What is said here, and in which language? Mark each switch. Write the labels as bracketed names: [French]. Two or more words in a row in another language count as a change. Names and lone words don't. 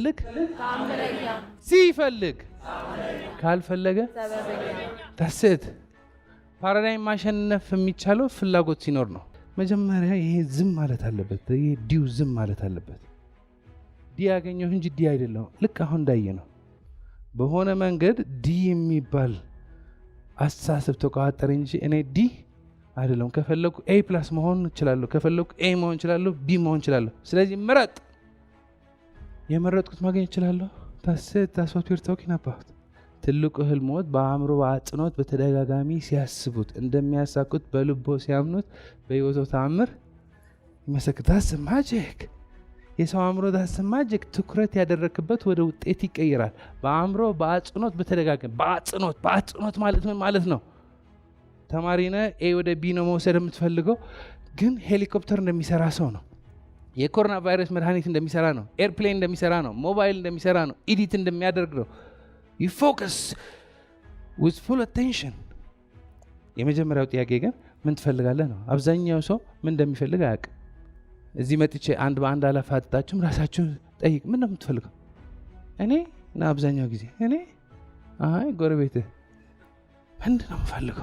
[Amharic] ሲፈልግ ካልፈለገ ታስት ፓራዳይም ማሸነፍ የሚቻለው ፍላጎት ሲኖር ነው። መጀመሪያ ይሄ ዝም ማለት አለበት። ይሄ ዲው ዝም ማለት አለበት። ዲ ያገኘው እንጂ ዲ አይደለም። ልክ አሁን እንዳየ ነው። በሆነ መንገድ ዲ የሚባል አስተሳሰብ ተቋጠረ እንጂ እኔ ዲ አይደለም። ከፈለኩ ኤ ፕላስ መሆን እችላለሁ፣ ከፈለኩ ኤ መሆን እችላለሁ፣ ቢ መሆን እችላለሁ። ስለዚህ ምረጥ። የመረጥኩት ማግኘት እችላለሁ። [English] that's what we're talking about። [Amharic] ትልቁ ህልሞት በአእምሮ በአጽኖት በተደጋጋሚ ሲያስቡት እንደሚያሳኩት በልቦ ሲያምኑት በህይወቱ ተአምር ይመሰክር። [English] that's magic። [Amharic] የሰው አእምሮ [English] that's magic። [Amharic] ትኩረት ያደረክበት ወደ ውጤት ይቀየራል። በአእምሮ በአጽኖት በተደጋጋሚ በአጽኖት ማለት ምን ማለት ነው? ተማሪ ነህ፣ ኤ ወደ ቢ ነው መውሰድ የምትፈልገው፣ ግን ሄሊኮፕተር እንደሚሰራ ሰው ነው። የኮሮና ቫይረስ መድኃኒት እንደሚሰራ ነው። ኤርፕሌን እንደሚሰራ ነው። ሞባይል እንደሚሰራ ነው። ኢዲት እንደሚያደርግ ነው። [English] you focus with full attention። [Amharic] የመጀመሪያው ጥያቄ ግን ምን ትፈልጋለህ ነው። አብዛኛው ሰው ምን እንደሚፈልግ አያውቅም። እዚህ መጥቼ አንድ በአንድ አላፋጥጣችሁም። ራሳችሁ ጠይቅ። ምን ነው የምትፈልገው? እኔ እና አብዛኛው ጊዜ እኔ ጎረቤትህ ምንድን ነው የምፈልገው?